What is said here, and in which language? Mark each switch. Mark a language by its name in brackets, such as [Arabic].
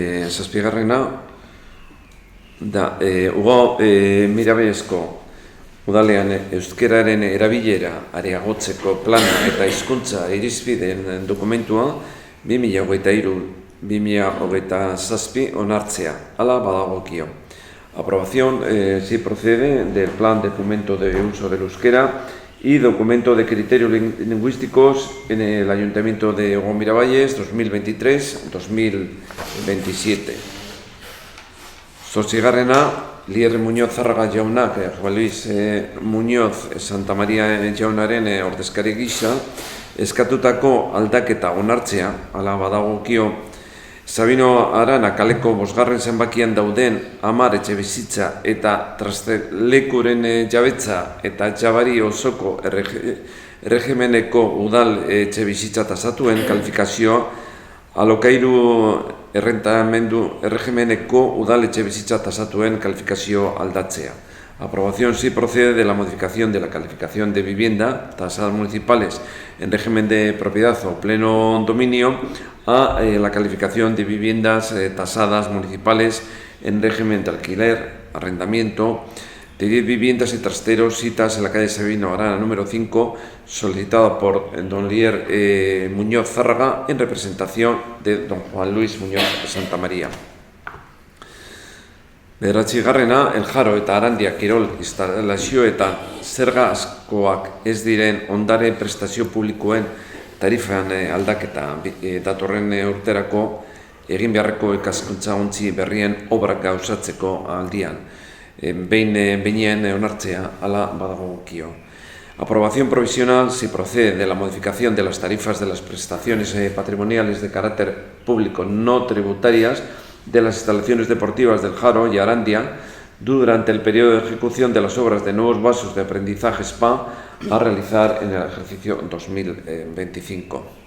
[Basque] Zazpigarrena da Ugo Mirabesko udalean euskararen erabilera areagotzeko plana eta hizkuntza irizpideen dokumentua 2023-2027 onartzea, hala badagokio. [Spanish] Aprobación si procede del Plan de Fomento de Uso del Euskera y Documento de Criterios Lingüísticos en el Ayuntamiento de Ugo Miravalles 2023-2027. [Basque] Zortzigarrena, Lier Muñoz Zarraga jaunak, Juan Luis Muñoz Santa Maria jaunaren ordezkari gisa, eskatutako aldaketa onartzea, hala badagokio, Sabino Arana kaleko 5. zenbakian dauden 10 etxebizitza eta trastelekuren jabetza eta jabari osoko erregimeneko udal etxebizitza tasatuen kalifikazioa alokairu errentamendu erregimeneko udal etxebizitza tasatuen kalifikazio aldatzea. [Spanish] Aprobación si procede de la modificación de la calificación de vivienda, tasadas municipales en régimen de propiedad o pleno dominio, a la calificación de viviendas tasadas municipales en régimen de alquiler, arrendamiento, de 10 viviendas y trasteros citas en la calle Sabino Arana número 5, solicitada por don Lier Muñoz Zárraga en representación de don Juan Luis Muñoz Santa María. [Basque] Bederatzigarrena, El Jaro eta Arandia Kirol instalazioetan zerga askoak ez diren ondare prestazio publikoen tarifan aldaketa datorren urterako egin beharreko ikaskuntza ontzi berrien obrak gauzatzeko aldian. Behinean onartzea, hala badagokio. [Spanish] Aprobación provisional si procede de la modificación de las tarifas de las prestaciones patrimoniales de carácter público no tributarias de las instalaciones deportivas del Jaro y Arandia durante el periodo de ejecución de las obras de nuevos vasos de aprendizaje SPA a realizar en el ejercicio 2025.